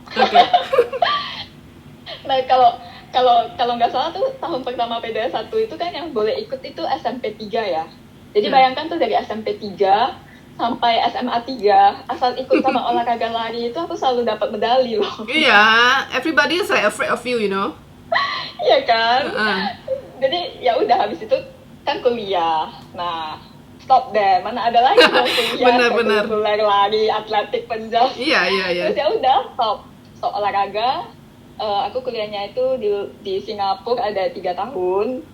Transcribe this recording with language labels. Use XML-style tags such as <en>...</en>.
<id>Oke. Nah kalau nggak salah tuh tahun pertama PD1 itu kan yang boleh ikut itu SMP 3 ya. Jadi bayangkan tuh dari SMP 3 sampai SMA 3 asal ikut sama olahraga lari itu aku selalu dapat medali loh.</id> <en>Iya, everybody is like afraid of you, you know.</en> <id>Iya kan? Jadi ya udah habis itu kan kuliah. Nah, stop deh. Mana ada lagi dong kuliah, Bener. kuliah lari, atletik, penjas. Iya. Terus ya udah stop olahraga. Aku kuliahnya itu di Singapura ada 3 tahun.</id>